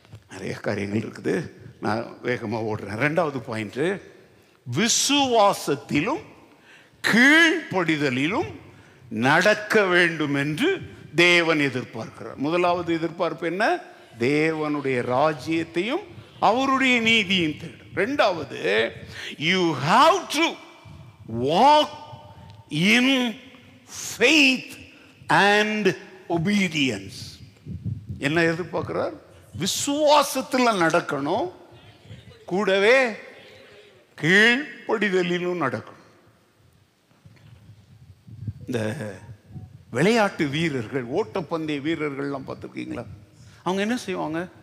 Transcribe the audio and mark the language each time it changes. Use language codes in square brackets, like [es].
[ta] நிறைய காரியங்கள் இருக்குது, நான் வேகமாக ஓடுறேன். ரெண்டாவது பாயிண்ட், விசுவாசத்திலும் கீழ்ப்படிதலிலும் நடக்க வேண்டும் என்று தேவன் எதிர்பார்க்கிறார். முதலாவது எதிர்பார்ப்பு என்ன? தேவனுடைய ராஜ்யத்தையும் அவருடைய நீதியும் தேடும். ரெண்டாவது, [en] you have to walk in faith and obedience. [ta] என்ன எதிர்பார்க்கிறார்? விசுவாசத்தில் நடக்கணும், கூடவே கீழ்ப்படிதலிலும் நடக்கணும். இந்த விளையாட்டு வீரர்கள், ஓட்டப்பந்தய வீரர்கள்லாம் பார்த்துருக்கீங்களா? அவங்க என்ன செய்வாங்க?